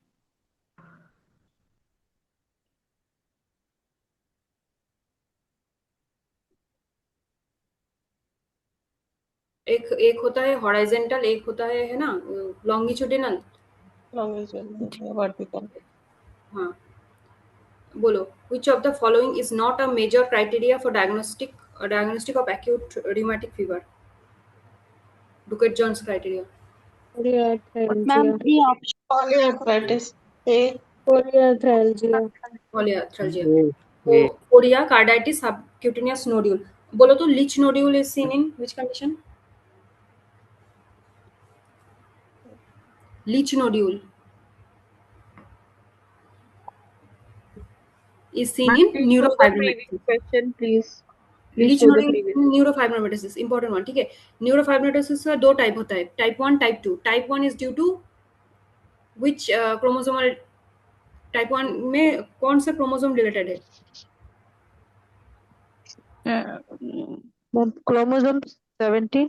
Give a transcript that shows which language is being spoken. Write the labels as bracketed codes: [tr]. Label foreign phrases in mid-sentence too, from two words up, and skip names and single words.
[hi] एक होता है हॉराइजेंटल, एक होता है ना लॉन्गिट्यूडिनल। वर्टिकल। हाँ, बोलो [en] which of the following is not a major criteria for diagnostic of acute rheumatic fever? Duquette Jones criteria. [hi] मैम ये ऑप्शन [en] polyarthritis A. Polyarthralgia. Chorea, carditis, subcutaneous nodule. [hi] बोलो तो [en] लीच nodule is seen in which condition? Leech nodule is seen in neurofibromatosis. question please. leech nodule neurofibromatosis important one, [hi] ठीक है। न्यूरोफाइब्रोमेटोसिस का दो टाइप होता है, टाइप 1 टाइप 2। [en] type 1 is due to which chromosomal? [hi] टाइप 1 में कौन सा क्रोमोसोम डिलीटेड है? क्रोमोसोम 17।